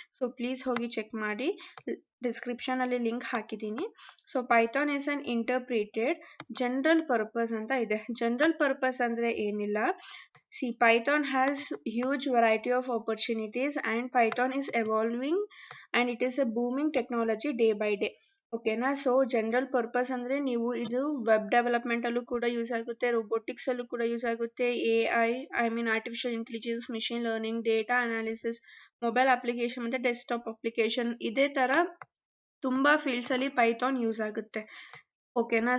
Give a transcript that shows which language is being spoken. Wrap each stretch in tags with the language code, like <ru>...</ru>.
<kn>So please ಹೋಗಿ check ಮಾಡಿ, description ಅಲ್ಲಿ ಲಿಂಕ್ ಹಾಕಿದ್ದೀನಿ.</kn> <en>so Python is an interpreted general purpose</en> <kn>ಅಂತ ಇದೆ. ಜನರಲ್ ಪರ್ಪಸ್ ಅಂದ್ರೆ ಏನಿಲ್ಲ.</kn> <en>See, Python has huge variety of opportunities and Python is evolving and it is a booming technology day by day.</en> <kn>ಓಕೆನಾ? So general purpose ಅಂದ್ರೆ ನೀವು ಇದು web development ಅಲ್ಲೂ ಕೂಡ ಯೂಸ್ ಆಗುತ್ತೆ, ರೋಬೋಟಿಕ್ಸ್ ಅಲ್ಲೂ ಕೂಡ ಯೂಸ್ ಆಗುತ್ತೆ, I mean artificial intelligence, machine learning, data analysis, mobile application ಮತ್ತೆ ಡೆಸ್ಕ್ಟಾಪ್ ಅಪ್ಲಿಕೇಶನ್, ಇದೇ ತರ ತುಂಬಾ ಫೀಲ್ಡ್ಸ್ ಅಲ್ಲಿ ಪೈಥಾನ್ ಯೂಸ್ ಆಗುತ್ತೆ. ಓಕೆನಾ?</kn>